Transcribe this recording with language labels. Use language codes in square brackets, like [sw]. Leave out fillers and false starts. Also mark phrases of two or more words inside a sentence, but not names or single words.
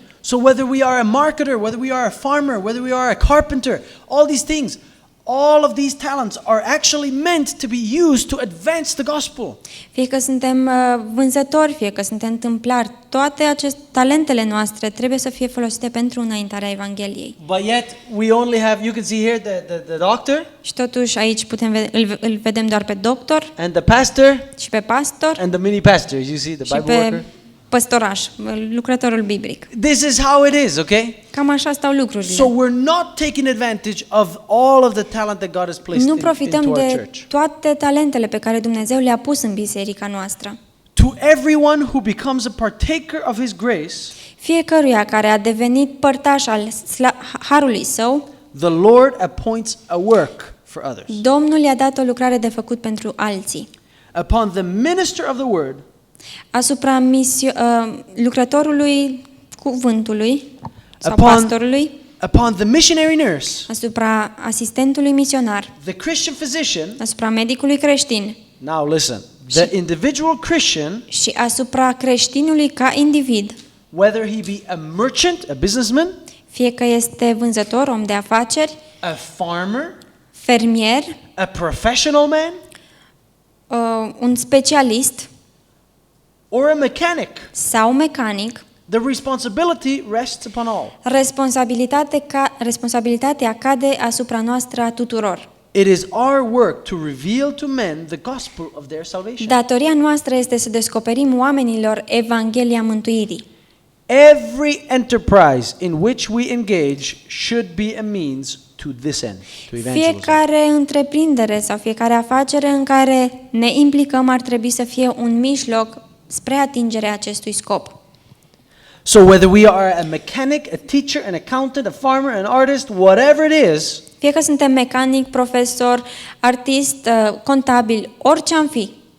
[en] So whether we are a marketer, whether we are a farmer, whether we are a carpenter, all these things, all of these talents are actually meant to be used to advance the gospel. [ro] Fie că suntem vânzători, fie că suntem tâmplari, toate aceste talentele noastre trebuie să fie folosite pentru înaintarea Evangheliei. [en] But yet we only have, you can see here the doctor [ro] Și totuși aici îl vedem doar pe doctor [en] and the pastor [ro] și pe pastor [en] and the mini pastor. You see the [ro] și [en] Bible worker. [ro] pe păstoraș, lucrătorul biblic. [en] This is how it is, okay? [ro] Cam așa stau lucrurile. [en] So we're not taking advantage of all of the talent that God has placed [ro] Nu [en] into [ro] profităm [en] our [ro] de [en] church. [ro] toate talentele pe care Dumnezeu le-a pus în biserica noastră. [en] To everyone who becomes a partaker of His grace, [ro] Fiecăruia care a devenit părtaș al harului său, [en] the Lord appoints a work for others. [ro] Domnul i-a dat o lucrare de făcut pentru alții. [en] Upon the minister of the word, [ro] Asupra lucrătorului cuvântului sau [en] Upon- [ro] pastorului, [en] upon the missionary nurse, [ro] asupra asistentului misionar, [en] the Christian physician. [ro] asupra medicului creștin [en] Now listen, the individual Christian, [ro] și asupra creștinului ca individ, [en] whether he be a merchant, a businessman, [ro] fie că este vânzător, om de afaceri, [en] a farmer, [ro] fermier, [en] a professional man, [ro] un specialist [en] or a mechanic, [ro] sau mecanic, [en] the responsibility rests upon all. [ro] responsabilitatea cade asupra noastră a tuturor. [en] It is our work to reveal to men the gospel of their salvation. [ro] Datoria noastră este să descoperim oamenilor Evanghelia mântuirii. [en] Every enterprise in which we engage should be a means to this end, to evangelism. [ro] Fiecare întreprindere sau fiecare afacere în care ne implicăm ar trebui să fie un mijloc spre atingerea acestui scop. [en] So whether we are a mechanic, a teacher, an accountant, a farmer, an artist, whatever it is, [ro] Fie că suntem mecanic, profesor, artist, contabil, orice am fi,